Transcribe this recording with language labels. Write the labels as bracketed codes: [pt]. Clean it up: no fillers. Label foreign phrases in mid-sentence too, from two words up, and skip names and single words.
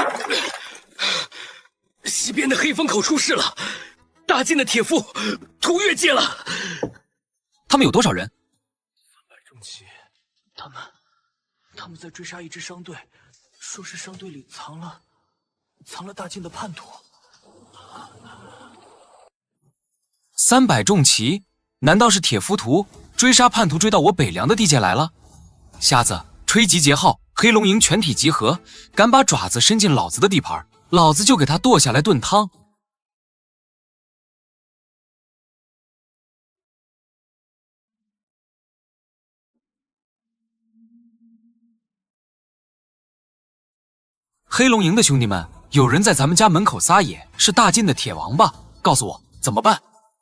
[zh] 西邊的黑風口出事了，大晉的鐵夫屠越界了。他們有多少人？300 重騎，他们在追殺一支商队，說是商隊裡藏了大晉的叛徒。 300 重騎，難道是鐵浮屠追殺叛徒追到我北涼的地界來了？瞎子，吹集結號，黑龍營全體集合，敢把爪子伸進老子的地盤，老子就給他剁下來燉湯。黑龍營的兄弟們，有人在咱們家門口撒野，是大晉的鐵王八，告訴我怎麼辦？